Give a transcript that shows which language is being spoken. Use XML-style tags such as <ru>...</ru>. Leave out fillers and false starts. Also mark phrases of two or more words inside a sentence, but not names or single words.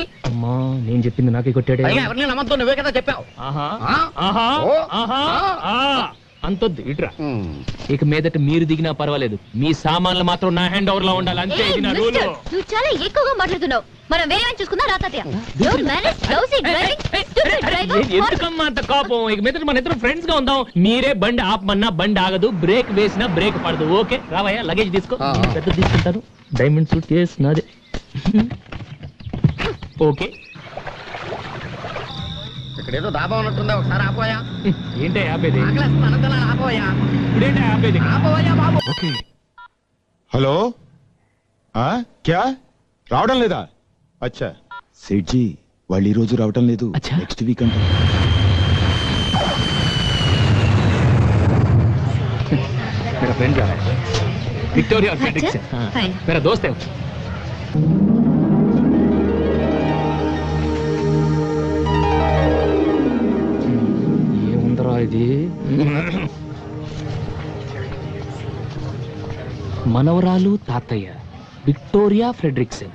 <te>అమ్మా, నేను చెప్పింది నాకే కొట్టాడు. పైగా ఎవరిని నమ్మద్దు, నువ్వే కదా చెప్పావు. ఆహా ఆ? ఆహా ఓ? ఆహా. ఆ? అంతొద్దు ఇట్రా. ఇక మీదట మీరు దిగినా పర్వాలేదు, మీ సామాన్లు మాత్రం నా</te> <en>hand over</en> <te>లో ఉండాలి, అంతే. ఇది నా రూలు. నువ్వు చాలా ఎక్కువగా మాట్లాడుతున్నావు. మనం వేరే చూసుకుందా రా తాతయ్య.</te> <en>Don't manage lousy driving, stupid driver.</en> <te>ఎందుకమ్మా అంత కోపం? ఇక మీదట మన ఇద్దరం ఫ్రెండ్స్ గా ఉందాం. మీరే బండి ఆపమన్నా బండి ఆగదు, బ్రేక్ వేసినా బ్రేక్ పడదు. ఓకే రావయ్యా, లగేజ్ తీసుకో. పెద్ద తీసుకుంటాను.</te> <en>diamond suit case</en> <te>నాదే. ఓకే. ఇక్కడేదో దాబా ఉన్నట్టుందా, ఒకసారి ఆపోయా. ఏంటే ఆపేది? ఆపోయా. ఇప్పుడేంటే ఆపేది? ఆపోయా బాబు. ఓకే. హలో క్యా రావడం లేదా? అచ్చా సేట్జీ వాళ్ళు ఈ రోజు రావటం లేదు, అచ్చా.</te> <en>next week అంట.</en> <hi>मेरा फ्रेंड जा रहा है, विक्टोरिया और फ्रेडरिक से.</hi> <en>Fine.</en> <hi>मेरा दोस्त है.</hi> <te>ఏముందరా ఇది? మనవరాలు తాతయ్య, విక్టోరియా ఫ్రెడరిక్సన్.</te>